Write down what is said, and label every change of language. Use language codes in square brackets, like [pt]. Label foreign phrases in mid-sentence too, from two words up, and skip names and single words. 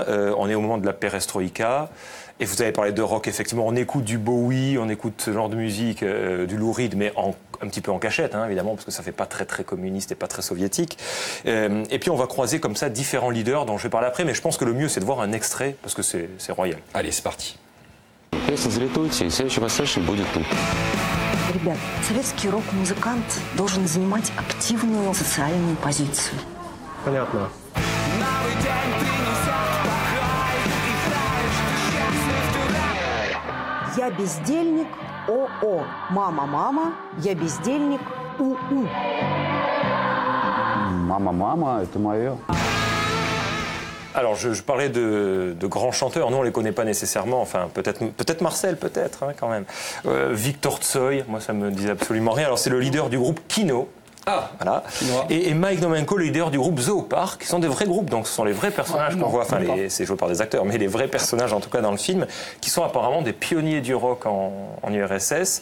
[fr] On est au moment de la perestroïka. Et vous avez parlé de rock, effectivement. On écoute du Bowie, on écoute ce genre de musique, du Lou Reed, mais un petit peu en cachette, hein, évidemment, parce que ça fait pas très, très communiste et pas très soviétique. Et puis on va croiser comme ça différents leaders dont je vais parler après, mais je pense que le mieux, c'est de voir un extrait, parce que c'est royal. Allez, c'est parti. [ru] Ребят, советский рок-музыкант должен занимать активную социальную позицию. Понятно. Я бездельник, ОО. Мама, я бездельник, УУ. Мама, это мое. [fr] Alors, je parlais de grands chanteurs. Nous, on les connaît pas nécessairement. Enfin, peut-être Marcel, peut-être, hein, quand même. Victor Tsoi, moi, ça me disait absolument rien. Alors, c'est le leader du groupe Kino. Ah, voilà. Et Mike Nomenko, le leader du groupe Zoopark, qui sont des vrais groupes, donc ce sont les vrais personnages qu'on voit, enfin c'est joué par des acteurs, mais les vrais personnages en tout cas dans le film, qui sont apparemment des pionniers du rock en URSS.